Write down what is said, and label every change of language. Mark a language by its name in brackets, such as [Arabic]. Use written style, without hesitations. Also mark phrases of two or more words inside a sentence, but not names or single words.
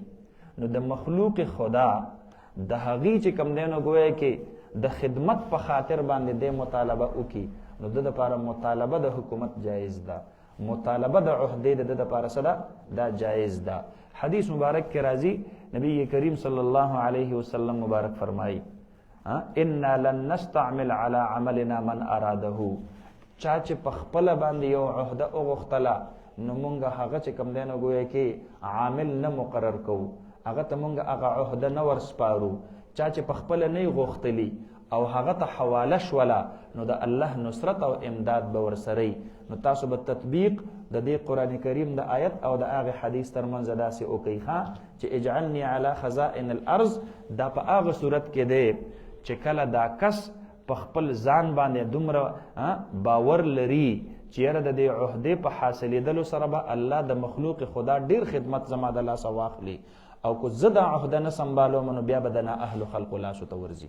[Pashto] نو د مخلوق خدا د هغې چې کوم دی نو ګویا کې د خدمت په خاطر باندې دی مطالبه وکړي، نو د دپاره مطالبه د حکومت جایز ده، مطالبه د عهدې د دپاره څه ده؟ دا جایز ده. حدیث مبارک کې راځي، نبی کریم [Arabic] صلی الله علیه وسلم [Pashto] مبارک فرمایي [Arabic] انا لن نستعمل على عملنا من اراده، [Pashto] چا چې په خپله باندې یو عهده وغوښتله نو مونږ هغه چې کوم دی نو ګویا کې عامل نه مقرر کوو، هغه ته مونږ هغه عهده نه ورسپارو. چا چې په خپله نه یې غوښتلي او هغه ته حواله شوله نو د الله نصرت او امداد به ورسره. نو تاسو به تطبیق د دې قرآن کریم د آیت او د هغې حدیث ترمنځ داسې وکئ چې [Arabic] اجعلني علی خزائن الارض. [Pashto] دا په هغه صورت کې دی چې کله دا کس په خپل ځان باندې دومره باور لري چې یاره د دې عهدې په حاصلېدلو سره به الله د مخلوق خدا ډېر خدمت زما د لاسه واخلي، او که زه دا عهده نه سنبالوم نو بیا به د نااهلو خلقو لاسو ته ورځي.